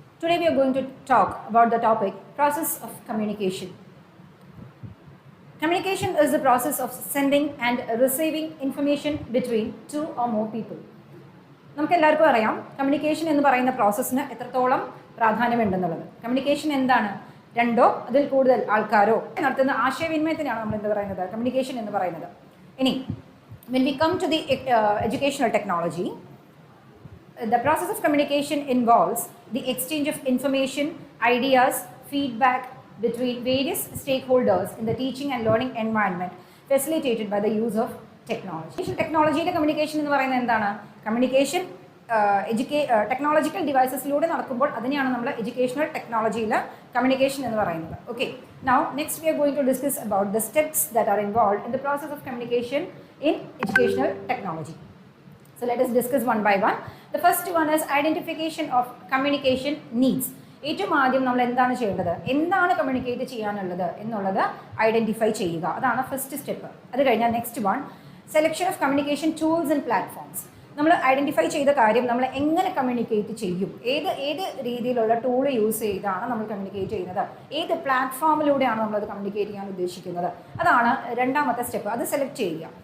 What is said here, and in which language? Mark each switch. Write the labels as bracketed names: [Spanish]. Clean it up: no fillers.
[English] Today we are going to talk about the topic process of communication. Communication is the process of sending and receiving information between two or more people. [Malayalam] നമുക്ക് എല്ലാവർക്കും അറിയാം communication എന്ന് പറയുന്ന പ്രോസസ്സിന് എത്രത്തോളം പ്രാധാന്യമുണ്ടെന്നുള്ളത്. Communication എന്താണ്? രണ്ടോ അതിൽ കൂടുതൽ ആൾക്കാരോ നടത്തുന്ന ആശയവിനിമയത്തിനാണ് നമ്മൾ എന്ത് പറയുന്നത് കമ്മ്യൂണിക്കേഷൻ എന്ന് പറയുന്നത്. [English] ഇനി when we come to the educational technology, the process of communication involves the exchange of information, ideas, feedback between various stakeholders in the teaching and learning environment facilitated by the use of technology. [Malayalam] ടെക്നോളജിയിലെ communication എന്ന് പറയുന്നത് എന്താണ്? Communication technological ഡിവൈസസിലൂടെ നടക്കുമ്പോൾ അതിനെയാണ് നമ്മൾ educational ടെക്നോളജിയിൽ communication എന്ന് പറയുന്നത്. [English] Okay, now next we are going to discuss about the steps that are involved in the process of communication in educational technology. So let us discuss one by one. The first one is identification of communication needs. [Malayalam] ഏറ്റവും ആദ്യം നമ്മൾ എന്താണ് ചെയ്യേണ്ടത്, എന്താണ് communicate ചെയ്യാനുള്ളത് എന്നുള്ളത് identify ചെയ്യുക, അതാണ് ഫസ്റ്റ് സ്റ്റെപ്പ്. അത് കഴിഞ്ഞാൽ [English] Next one selection of communication tools and platforms. [Malayalam] നമ്മൾ ഐഡൻറ്റിഫൈ ചെയ്ത കാര്യം നമ്മൾ എങ്ങനെ കമ്മ്യൂണിക്കേറ്റ് ചെയ്യും, ഏത് രീതിയിലുള്ള ടൂൾ യൂസ് ചെയ്താണ് നമ്മൾ കമ്മ്യൂണിക്കേറ്റ് ചെയ്യുന്നത്, ഏത് പ്ലാറ്റ്ഫോമിലൂടെയാണ് നമ്മളത് കമ്മ്യൂണിക്കേറ്റ് ചെയ്യാൻ ഉദ്ദേശിക്കുന്നത്, അതാണ് രണ്ടാമത്തെ സ്റ്റെപ്പ്. അത് സെലക്ട് ചെയ്യുക.